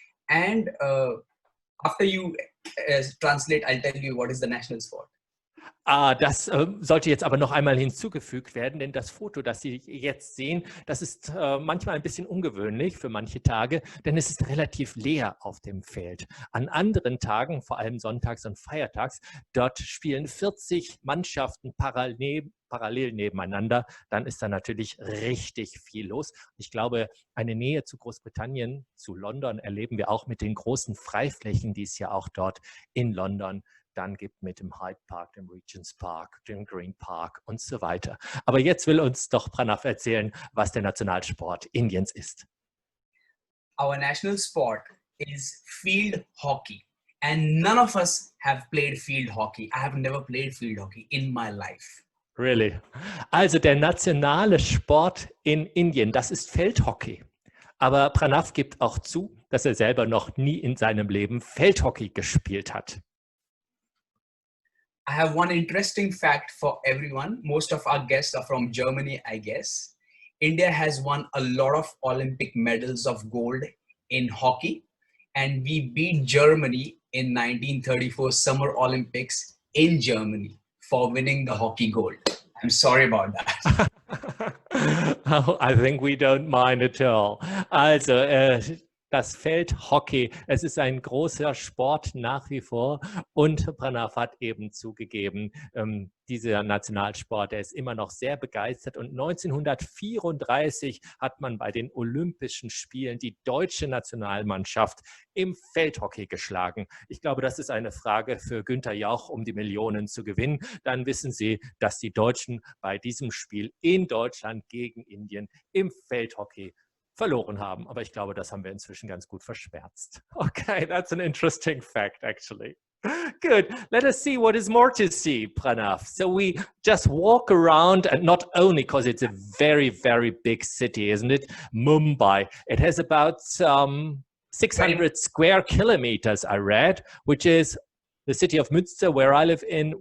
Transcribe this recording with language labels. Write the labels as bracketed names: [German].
[English] And after you translate, I'll tell you what is the national sport. [German] Das sollte jetzt aber noch einmal hinzugefügt werden, denn das Foto, das Sie jetzt sehen, das ist manchmal ein bisschen ungewöhnlich für manche Tage, denn es ist relativ leer auf dem Feld. An anderen Tagen, vor allem sonntags und feiertags, dort spielen 40 Mannschaften parallel nebeneinander. Dann ist da natürlich richtig viel los. Ich glaube, eine Nähe zu Großbritannien, zu London, erleben wir auch mit den großen Freiflächen, die es ja auch dort in London dann gibt mit dem Hyde Park, dem Regent's Park, dem Green Park und so weiter. Aber jetzt will uns doch Pranav erzählen, was der Nationalsport Indiens ist. [English] Our national sport is field hockey. And none of us have played field hockey. I have never played field hockey in my life. Really? [German] Also der nationale Sport in Indien, das ist Feldhockey. Aber Pranav gibt auch zu, dass er selber noch nie in seinem Leben Feldhockey gespielt hat. [English] I have one interesting fact for everyone. Most of our guests are from Germany, I guess. India has won a lot of Olympic medals of gold in hockey. And we beat Germany in 1934 Summer Olympics in Germany for winning the hockey gold. I'm sorry about that. Oh, I think we don't mind at all. [German] Also, das Feldhockey, es ist ein großer Sport nach wie vor und Pranav hat eben zugegeben, dieser Nationalsport, der ist immer noch sehr begeistert und 1934 hat man bei den Olympischen Spielen die deutsche Nationalmannschaft im Feldhockey geschlagen. Ich glaube, das ist eine Frage für Günther Jauch, um die Millionen zu gewinnen. Dann wissen Sie, dass die Deutschen bei diesem Spiel in Deutschland gegen Indien im Feldhockey verloren haben. Aber ich glaube, das haben wir inzwischen ganz gut verschwärzt. [English] Okay, that's an interesting fact, actually. Good. Let us see what is more to see, Pranav. So we just walk around, and not only because it's a very, very big city, isn't it? Mumbai. It has about 600 square kilometers, I read, which is the city of Münster, where I live in.